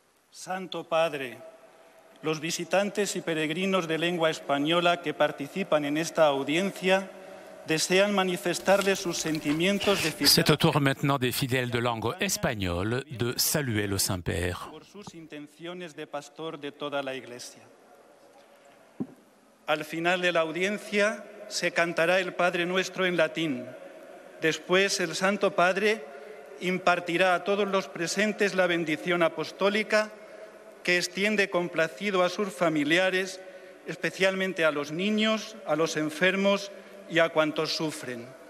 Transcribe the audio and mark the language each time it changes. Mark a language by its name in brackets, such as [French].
[Spanish] Santo Padre, los visitantes y peregrinos de lengua española que participan en esta audiencia desean manifestarles sus sentimientos de fidélité. [French] C'est au tour maintenant des fidèles de langue espagnole de saluer le Saint-Père. [Spanish] Por sus intenciones de pastor de toda la Iglesia. Al final de la audiencia se cantará el Padre Nuestro en latín. Después el Santo Padre impartirá a todos los presentes la bendición apostólica que extiende complacido a sus familiares, especialmente a los niños, a los enfermos y a cuantos sufren.